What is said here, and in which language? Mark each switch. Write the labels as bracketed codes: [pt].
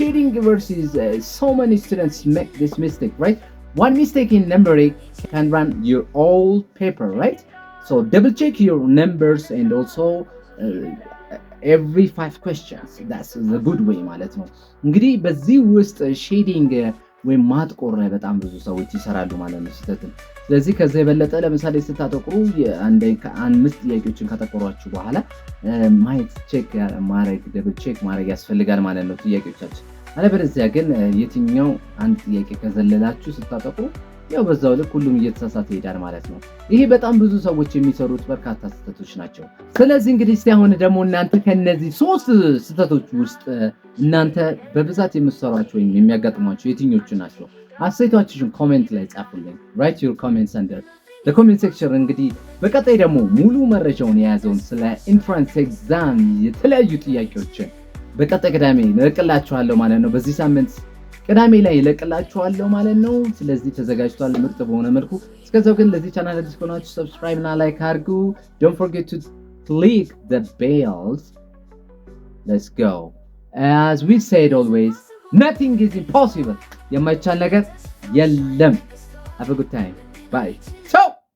[en] Shading errors is so many students make this mistake, right? One mistake in numbering can run your whole paper, right? So double check your numbers and also every 5 questions. That's the good way [am] ማለት ነው። እንግዲህ በዚህ ውስጥ ሼዲንግ ወይም ማጥቆር ላይ በጣም ብዙ ሰዎች ይሰራሉ ማለት ነው ስህተትን። ስለዚህ ከዛ የበለጠ ለምሳሌ ስታጠቁሩ አምስት ጥያቄዎችን ካጠቆሯችሁ በኋላ ማየት ቼክ ማድረግ ደብል ቼክ ማድረግ ያስፈልጋል ማለት ነው ጥያቄዎቻችን። አለበለዚያ ግን የትኛው አንድ ጥያቄ ከዘለላችሁ ስታጠቁሩ ያው በዛው ልክ ሁሉም እየተሳሳተ ይሄዳል ማለት ነው። ይሄ በጣም ብዙ ሰዎች የሚሰሩት በርካታ ስህተቶች ናቸው። ስለዚህ እንግዲህ እስቲ አሁን ደግሞ እናንተ ከነዚህ 3 ስህተቶች ውስጥ እናንተ በብዛት የምትሰሯቸው ወይም የሚያጋጥሟቸው የትኞቹ ናቸው? አስተያየታችሁን ኮሜንት ላይ ጻፉልኝ። [en] write your comments under the comment section። [am] እንግዲህ በቀጣይ ደግሞ ሙሉ መረጃውን የያዘውን ስለ ኢንትራንስ ኤግዛም የተለያዩ ጥያቄዎችን በቀጣይ ቅዳሜ እለቅላችኋለሁ ማለት ነው። በዚህ ሳምንት ቅዳሜ ላይ እለቅላችኋለሁ ማለት ነው። ስለዚህ ተዘጋጅቷል ምርጥ በሆነ መልኩ። እስከዛው ግን ለዚህ ቻናል አዲስ ከሆናችሁ ሰብስክራይብ እና ላይክ አድርጉ። [en] don't forget to click the bells. Let's go. As we said always, nothing is impossible. [am] የማይቻል ነገር የለም። [en] Have a good time. Bye. Ciao.